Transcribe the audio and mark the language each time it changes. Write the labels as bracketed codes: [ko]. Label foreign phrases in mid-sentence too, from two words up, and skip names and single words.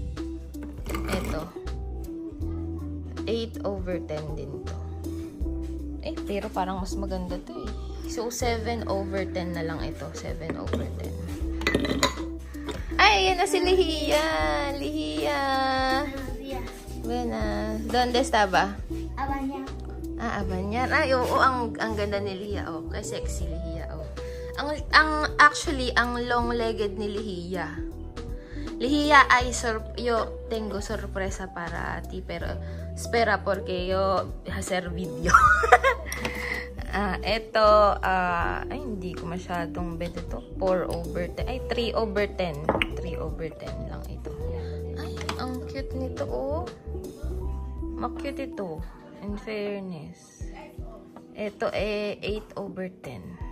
[tl] Eto. 8/10 din to. Eh, pero parang mas maganda to eh. So, 7/10 na lang ito. 7/10. Ay, yan na si Lihia. Lihia. [es] Buenas. ¿Dónde estaba? [tl] Abanyan. Ah, Abanyan. Ay, oo, ang ganda ni Lihia. Oh, kay sexy Lihia. Oh. Actually, ang long-legged ni Lihia. Lihia, [es] yo tengo sorpresa para ti, pero espera porque yo hacer video. [tl] Ito, ay, hindi ko masyadong bet ito. 4/10. Ay, 3/10. 3/10 lang ito. Ay, ang cute nito, oh. Ma-cute ito. [en] In fairness. [tl] Ito, 8/10.